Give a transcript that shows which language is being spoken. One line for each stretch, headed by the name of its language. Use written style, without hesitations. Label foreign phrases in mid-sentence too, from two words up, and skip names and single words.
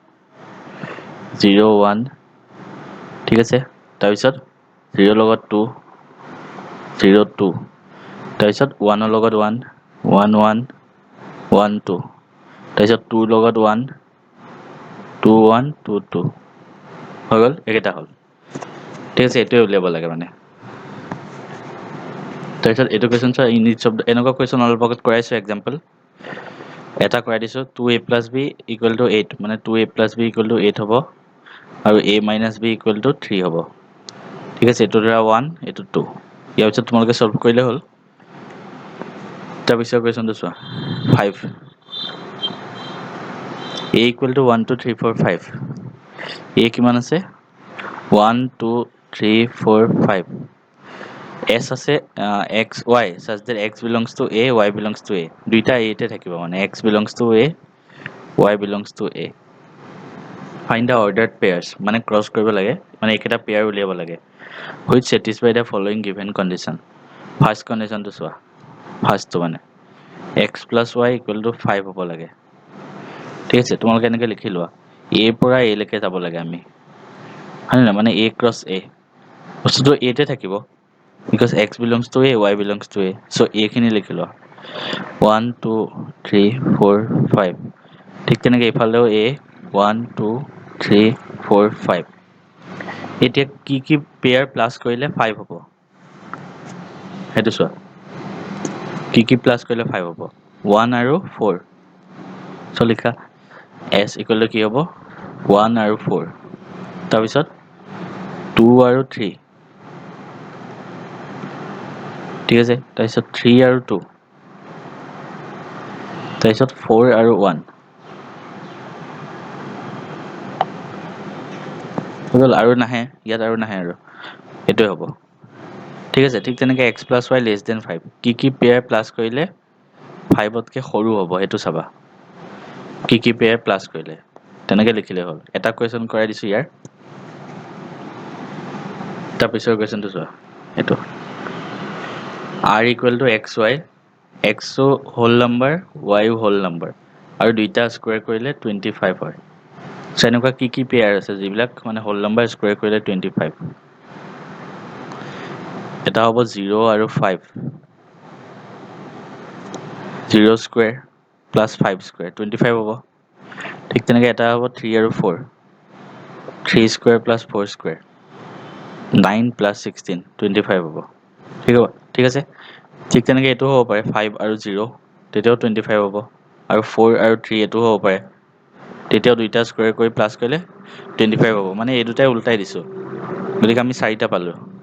Assamese: 0 1 ঠিক আছে তাৰপিছত 0 লগত 2 0 2 তাৰপিছত 1 ৰ লগত 1 1 1 1 2 তাৰপিছত 2 লগত 1 2 1 2 2 হৈ গল একেটা হল ঠিক আছে এটোৱে উলিয়াব লাগে মানে তাৰপিছত এটো কোৱেশ্চন চোৱা ইউনিট শব্দ এনেকুৱা কোৱেশ্চন অলপ আগত কৰাইছো এক্সাম্পল এটা কৰাই দিছো
English: 2a plus b equal to 8
Assamese: মানে
English: 2a plus b equal to 8
Assamese: হ'ব আৰু
English: a minus b equal to 3
Assamese: হ'ব ঠিক আছে, এইটো ধৰা 1, এইটো 2। ইয়াৰ পিছত তোমালোকে সলভ কৰিলে হ'ল। তাৰপিছৰ কুৱেশ্যনটো চোৱা 5
English: a equal to
Assamese: 1 2 3 4 5 a কিমান আছে 1 2 3 4 5 s আছে
English: x y such that x belongs to a
Assamese: y belongs to a দুইটা a তে থাকিব মানে x
English: belongs to a y belongs to a find the ordered pairs
Assamese: মানে ক্ৰস কৰিব লাগে মানে একেটা পেয়াৰ উলিয়াব লাগে
English: which satisfy the following given condition
Assamese: ফাৰ্স্ট কন্ডিশনটো চোৱা ফাৰ্স্টটো মানে
English: x plus y equal to 5
Assamese: হ'ব লাগে ঠিক আছে তোমালোকে এনেকৈ লিখি লোৱা a পৰা a লৈকে যাব লাগে আমি হয় না মানে
English: a cross a
Assamese: বস্তুটো a তে থাকিব
English: because x belongs to a y belongs to a
Assamese: so a খিনি লিখি লোৱা 1 2 3 4 5 ঠিক তেনেকৈ ইফালেও a 1 2 3 4 5 এতিয়া কি
English: pair plus
Assamese: কৰিলে 5 হ'ব সেইটো চোৱা কি প্লাস কৰিলে 5 হ'ব 1 আৰু 4 so লিখা
English: s equal to
Assamese: কি হ'ব 1 আৰু 4 তাৰপিছত 2 আৰু 3 ঠিক আছে তাৰপিছত 3 আৰু 2 তাৰপিছত 4 আৰু 1 হ'ল আৰু নাহে ইয়াত আৰু নাহে আৰু এটোই হ'ব ঠিক আছে ঠিক তেনেকৈ
English: x plus y less than 5
Assamese: কি
English: pair plus
Assamese: কৰিলে 5 তকৈ সৰু হ'ব সেইটো চাবা কি
English: pair plus
Assamese: কৰিলে তেনেকৈ লিখিলে হ'ল এটা কোৱেশ্চন কৰাই দিছো ইয়াৰ তাৰপিছৰ কোৱেশ্চনটো চোৱা এইটো
English: r equal to xy x whole number
Assamese: y
English: whole number
Assamese: আৰু দুইটা স্কয়াৰ কৰিলে 25 হয় সো এনেকুৱা কি পেয়াৰ আছে যিবিলাক মানে
English: whole number square
Assamese: কৰিলে 25 এটা হ'ব 0 আৰু 5 0
English: square plus 5 square
Assamese: 25 হ'ব ঠিক তেনেকৈ এটা হ'ব 3 আৰু 4 3
English: square plus 4 square 9 plus 16
Assamese: 25 হ'ব ঠিক আছে ঠিক তেনেকৈ এটো হ'ব পাৰে 5 আৰু 0 তেতিয়াও 25 হ'ব আৰু 4 আৰু 3 এটো হ'ব পাৰে তেতিয়াও দুইটা স্কয়াৰ কৰি প্লাস কৰিলে 25 হ'ব মানে এই দুটাই উল্টাই দিছো গতিকে আমি চাৰিটা পালো